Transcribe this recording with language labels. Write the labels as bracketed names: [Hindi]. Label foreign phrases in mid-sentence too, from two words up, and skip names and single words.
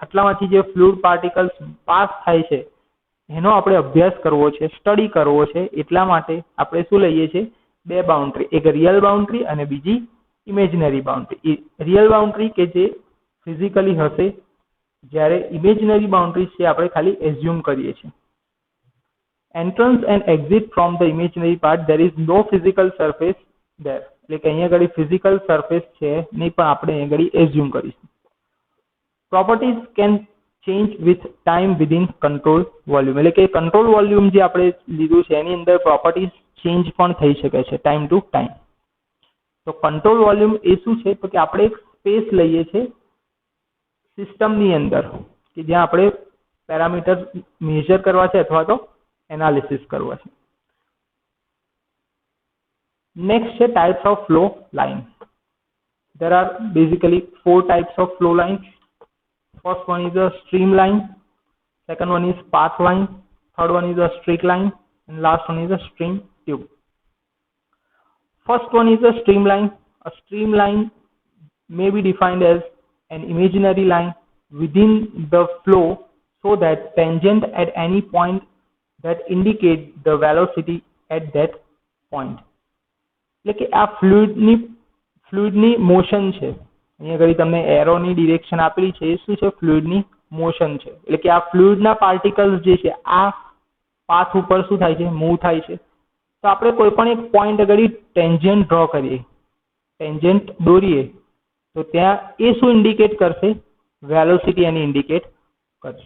[Gujarati] આટલામાંથી જે [English] fluid particles [Gujarati] પાસ થાય છે એનો આપણે અભ્યાસ કરવો છે, સ્ટડી કરવો છે. એટલા માટે આપણે શું લઈએ છીએ, બે બાઉન્ડ્રી, એક [English] real boundary [Gujarati] અને બીજી [English] imaginary boundary. real boundary [Gujarati] કે જે ફિઝિકલી હશે, જ્યારે [English] imaginary boundary [Gujarati] છે આપણે ખાલી એઝ્યુમ કરીએ છીએ. [English] Entrance and exit from the imaginary part, there is no physical surface there. [Gujarati] એટલે કે અહીંયા આગળ [English] physical surface [Gujarati] છે નહીં, પણ આપણે અહીંયા આગળ એઝ્યુમ કરીશું. [English] properties can change with time within control volume. [Gujarati] એટલે કે [English] control volume [Gujarati] જે આપણે લીધું છે એની અંદર [English] properties change [Gujarati] પણ થઈ શકે છે [English] time to time. [Gujarati] તો [English] control volume [Gujarati] એ શું છે તો કે આપણે એક સ્પેસ લઈએ છીએ સિસ્ટમની અંદર કે જ્યાં આપણે [English] parameter measure [Gujarati] કરવા છે અથવા તો એનાલિસિસ કરવા છે. [English] નેક્સ્ટ છે types of flow line. There are basically 4 types of flow lines. First one is a streamline, second one is path line, third one is a streak line, and last one is a stream tube. First one is a streamline. A streamline may be defined as an imaginary line within the flow so that tangent at any point that indicate the velocity at that point. [Gujarati] એટલે કે આ ફ્લુઇડની મોશન છે. અહીંયા આગળ તમને એરોની ડિરેક્શન આપેલી છે એ શું છે ફ્લુઇડની મોશન છે. એટલે કે આ ફ્લુઇડના પાર્ટિકલ્સ જે છે આ પાથ ઉપર શું થાય છે મૂવ થાય છે. તો આપણે કોઈ પણ એક પોઈન્ટ આગળ [English] tangent draw [Gujarati] કરીએ ટેન્જન્ટ દોરીએ તો ત્યાં એ શું ઇન્ડિકેટ કરશે વેલોસિટી એની ઇન્ડિકેટ કરશે.